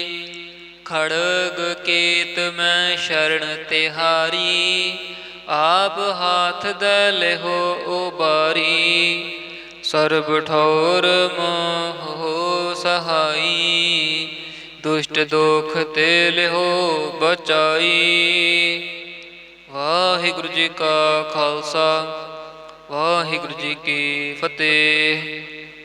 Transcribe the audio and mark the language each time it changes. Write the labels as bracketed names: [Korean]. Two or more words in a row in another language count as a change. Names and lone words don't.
[Punjabi] ਖੜਗ ਕੇਤ ਮੈਂ ਸ਼ਰਣ ਤਿਹਾਰੀ, ਆਪ ਹਾਥ ਦੈ ਲਿਹੋ ਉਬਾਰੀ। ਸਰਵ ਠੋਰ ਮੋਹ ਹੋ ਸਹਾਈ, ਦੁਸ਼ਟ ਦੋਖ ਤੇ ਲਿਹੋ ਬਚਾਈ। ਵਾਹਿਗੁਰੁ ਜੀ ਕਾ ਖਾਲਸਾ, ਵਾਹਿਗੁਰੁ ਜੀ ਕੀ ਫਤੇਹ।